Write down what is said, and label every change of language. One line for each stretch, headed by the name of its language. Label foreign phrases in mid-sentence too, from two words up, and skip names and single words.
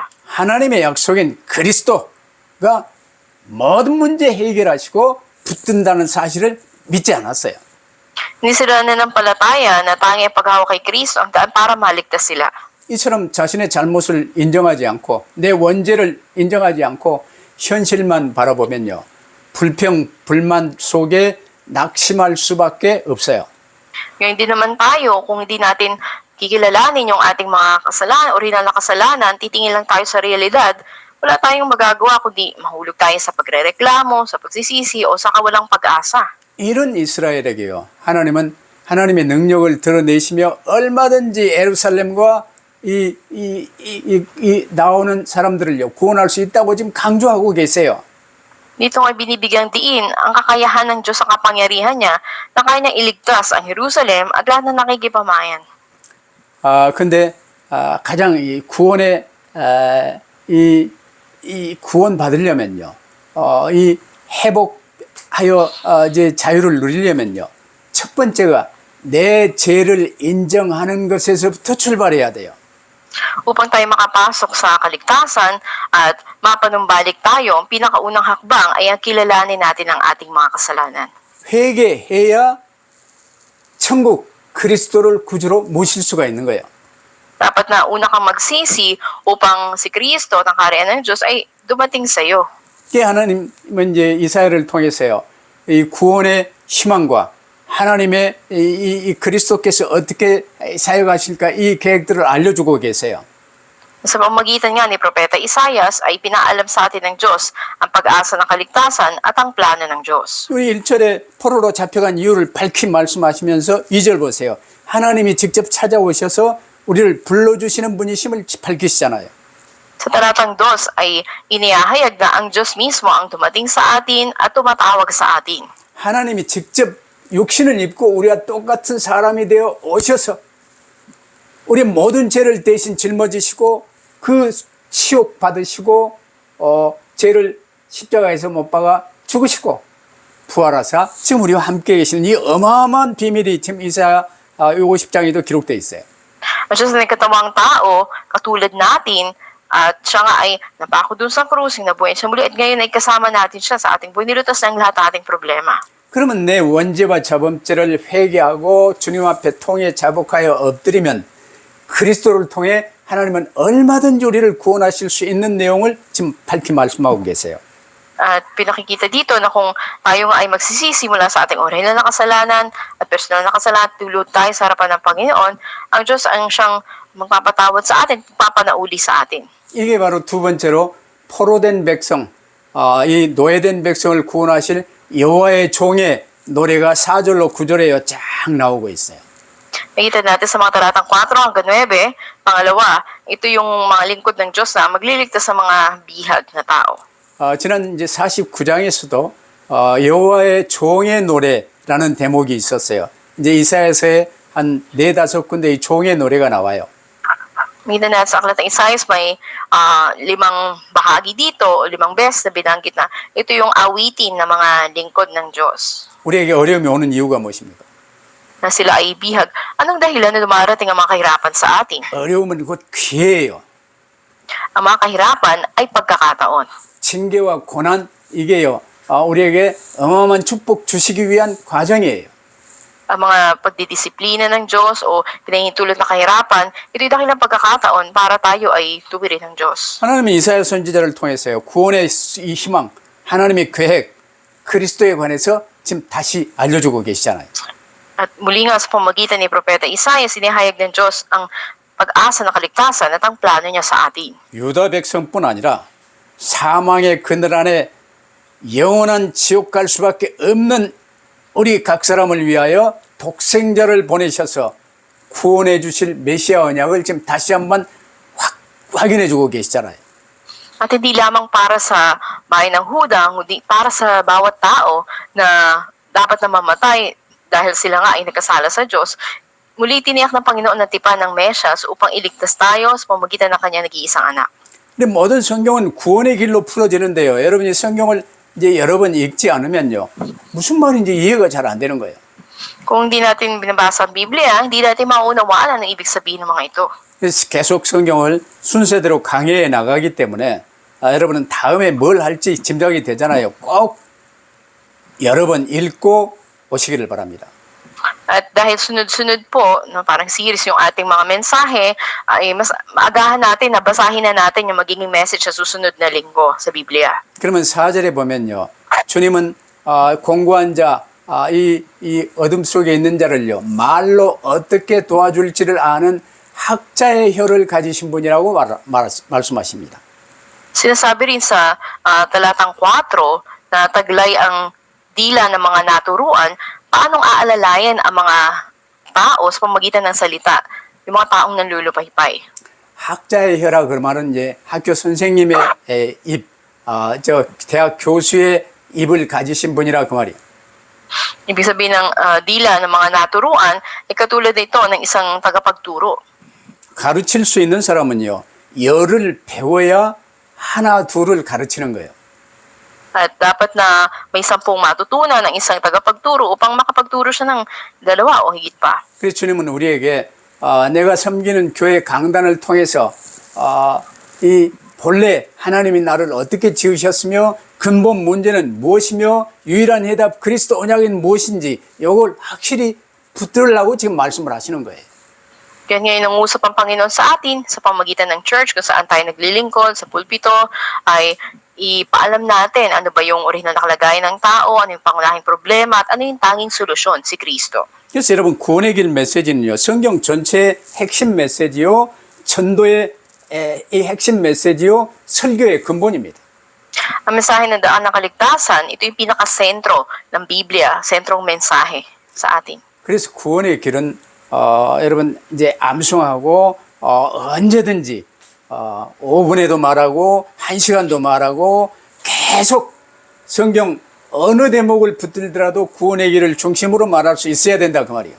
Korean: 하나님의 약속인 그리스도가 모든 문제 해결하시고 붙든다는 사실을 믿지 않았어요.
Filipino: Hindi sila nanampalataya na tanging paghawak kay Kristo ang daan para maligtas sila.
Korean: 이처럼 자신의 잘못을 인정하지 않고 내 원죄를 인정하지 않고 현실만 바라보면요, 불평, 불만 속에 낙심할 수밖에 없어요.
Filipino: Ngayon din naman tayo, kung hindi natin kikilalanin yung ating mga kasalanan, original na kasalanan, titingin lang tayo sa realidad, wala tayong magagawa kundi mahulog tayo sa pagrereklamo, sa pagsisisi o sa kawalang pag-asa.
Korean: 이런 이스라엘에게요, 하나님은 하나님의 능력을 드러내시며 얼마든지 예루살렘과 이 나오는 사람들을요, 구원할 수 있다고 지금 강조하고 계세요.
Filipino: Dito ay binibigyang diin ang kakayahan ng Diyos sa kapangyarihan niya na kaya niyang iligtas ang Jerusalem at lahat na nakikipamayan.
Korean: 근데 가장 이 구원의 이 구원 받으려면요, 이 회복하여 이제 자유를 누리려면요, 첫 번째가 내 죄를 인정하는 것에서부터 출발해야 돼요.
Filipino: Upang tayo makapasok sa kaligtasan at mapanumbalik tayo, ang pinakaunang hakbang ay ang kilalanin natin ang ating mga kasalanan.
Korean: 회개해야 천국 그리스도를 구주로 모실 수가 있는 거예요.
Filipino: Dapat na una kang magsisi upang si Kristo, ang kaharian ng Diyos, ay dumating sa iyo.
Korean: 이게 하나님은 이제 이사야를 통해서요, 이 구원의 희망과 하나님의 이 그리스도께서 어떻게 사역하실까 이 계획들을 알려주고 계세요.
Filipino: Sa pamamagitan nga ni Propeta Isaias ay pinaalam sa atin ng Diyos ang pag-asa ng kaligtasan at ang plano ng Diyos.
Korean: 우리 1절에 포로로 잡혀간 이유를 밝히 말씀하시면서 2절 보세요. 하나님이 직접 찾아오셔서 우리를 불러주시는 분이심을 밝히시잖아요.
Filipino: Sa talatang 2 ay inihahayag na ang Diyos mismo ang dumating sa atin at tumatawag sa atin.
Korean: 하나님이 직접 육신을 입고 우리와 똑같은 사람이 되어 오셔서 우리 모든 죄를 대신 짊어지시고 그 치욕 받으시고 죄를 십자가에서 못 박아 죽으시고 부활하사 지금 우리와 함께 계시는 이 어마어마한 비밀이 지금 이사야 50장에도 기록되어 있어요.
Filipino: Ang Diyos na nagkatawang tao, katulad natin, at siya nga ay napako dun sa krusing na buhay siya muli at ngayon ay kasama natin siya sa ating buhay. Nilutas ng lahat ating problema.
Korean: 그러면 내 원죄와 자범죄를 회개하고 주님 앞에 통해 자복하여 엎드리면 그리스도를 통해 하나님은 얼마든지 우리를 구원하실 수 있는 내용을 지금 밝히 말씀하고 계세요.
Filipino: At pinakikita dito na kung tayo nga ay magsisisi mula sa ating orihinal na kasalanan at personal na kasalanan, tulad tayo sa harapan ng Panginoon, ang Diyos ang siyang magpapatawad sa atin, papanauli sa atin.
Korean: 이게 바로 두 번째로 포로된 백성, 이 노예된 백성을 구원하실 여호와의 종의 노래가 4절로 9절에 쫙 나오고 있어요.
Filipino: Nakita natin sa mga talatang 4 hanggang 9, pangalawa, ito yung mga lingkod ng Diyos na magliligtas sa mga bihag na tao.
Korean: 지난 이제 49장에서도 여호와의 종의 노래라는 대목이 있었어요. 이제 이사야서에 한 4-5 군데 이 종의 노래가 나와요.
Filipino: Nakita natin sa aklat ng Isaias may 5 bahagi dito o 5 beses na binanggit na ito yung awitin ng mga lingkod ng Diyos.
Korean: 우리에게 어려움이 오는 이유가 무엇입니까?
Filipino: Na sila ay bihag. Anong dahilan na dumarating ang mga kahirapan sa atin?
Korean: 어려움은 곧 기회예요.
Filipino: Ang mga kahirapan ay pagkakataon.
Korean: 징계와 고난 이게요. 우리에게 어마어마한 축복 주시기 위한 과정이에요.
Filipino: Ang mga pagdidisiplina ng Diyos o pinahintulot na kahirapan, ito'y dakilang pagkakataon para tayo ay tuwirin ng Diyos.
Korean: 하나님이 이사야 선지자를 통해서요. 구원의 이 희망, 하나님의 계획, 그리스도에 관해서 지금 다시 알려주고 계시잖아요.
Filipino: At muli nga sa pamagitan ni Propeta Isaias, sinihayag ng Diyos ang pag-asa na kaligtasan at ang plano niya sa atin.
Korean: 유다 백성뿐 아니라 사망의 그늘 안에 영원한 지옥 갈 수밖에 없는 우리 각 사람을 위하여 독생자를 보내셔서 구원해 주실 메시아 언약을 지금 다시 한번 확인해 주고 계시잖아요.
Filipino: At hindi lamang para sa bayan ng Huda, kundi para sa bawat tao na dapat na mamatay dahil sila nga ay nagkasala sa Diyos. Muli tiniyak ng Panginoon na tipan ng Mesyas upang iligtas tayo sa pamamagitan ng kanyang nag-iisang anak.
Korean: 근데 모든 성경은 구원의 길로 풀어지는데요. 여러분이 성경을 이제 여러 번 읽지 않으면요. 무슨 말인지 이해가 잘 안 되는 거예요.
Filipino: Kung hindi natin binabasa ang Biblia, hindi natin maunawaan ang ibig sabihin ng mga ito.
Korean: 그래서 계속 성경을 순서대로 강해해 나가기 때문에 여러분은 다음에 뭘 할지 짐작이 되잖아요. 꼭 여러 번 읽고 오시기를 바랍니다.
Filipino: At dahil sunod-sunod po, no, parang series yung ating mga mensahe, ay mas maagahan natin na basahin na natin yung magiging message sa susunod na linggo sa Biblia.
Korean: 그러면 4절에 보면요. 주님은 공고한 자, 이 어둠 속에 있는 자를요. 말로 어떻게 도와줄지를 아는 학자의 혀를 가지신 분이라고 말씀하십니다.
Filipino: Sinasabi rin sa talatang 4 na taglay ang dila ng mga naturuan, paanong aalalayan ang mga tao sa pamamagitan ng salita, yung mga taong nanlulupaypay.
Korean: 학자의 혀라 그 말은 이제 학교 선생님의 입, 대학 교수의 입을 가지신 분이라 그 말이에요.
Filipino: Ibig sabihin ng dila ng mga naturuan ay katulad nito ng isang tagapagturo.
Korean: 가르칠 수 있는 사람은요. 열을 배워야 하나 둘을 가르치는 거예요.
Filipino: At dapat na may 10 matutunan ng isang tagapagturo upang makapagturo siya ng 2 o higit pa.
Korean: 그래서 주님은 우리에게 내가 섬기는 교회 강단을 통해서 이 본래 하나님이 나를 어떻게 지으셨으며 근본 문제는 무엇이며 유일한 해답 그리스도 언약은 무엇인지 이걸 확실히 붙들으려고 지금 말씀을 하시는 거예요.
Filipino: Kaya ngayon nangusap ang Panginoon sa atin sa pamagitan ng church kung saan tayo naglilingkod sa pulpito ay ipaalam natin ano ba yung orihinal na kalagayan ng tao, ano yung pangunahing problema at ano yung tanging solusyon, si Kristo.
Korean: 그래서 여러분 구원의 길 메시지는요. 성경 전체의 핵심 메시지요. 전도의 이 핵심 메시지요 설교의 근본입니다.
Filipino: Ang mensahe ng daan ng kaligtasan, ito yung pinakasentro ng Biblia, sentrong mensahe sa atin.
Korean: 그래서 구원의 길은 여러분 이제 암송하고 언제든지 5분에도 말하고 1시간도 말하고 계속 성경 어느 대목을 붙들더라도 구원의 길을 중심으로 말할 수 있어야 된다 그 말이에요.